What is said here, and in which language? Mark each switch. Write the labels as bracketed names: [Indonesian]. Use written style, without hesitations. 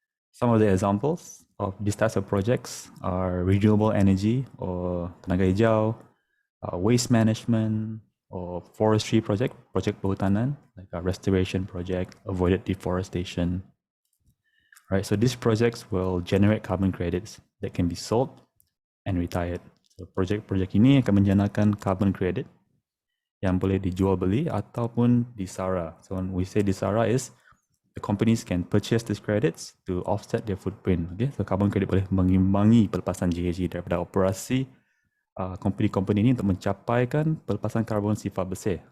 [English] Some of the examples of these types of projects are renewable energy or [Malay] tenaga hijau, [English] waste management or forestry project [Malay] perhutanan, [English] like a restoration project, avoided deforestation. Right, so these projects will generate carbon credits that can be sold and retired. [Malay] So projek-projek ini akan menjanakan carbon credit yang boleh dijual beli ataupun disara. [English] So when we say disara is the companies can purchase these credits to offset their footprint. [Malay] Okay, so carbon credit boleh mengimbangi pelepasan GHG daripada operasi company-company ini untuk mencapaikan pelepasan karbon sifar bersih.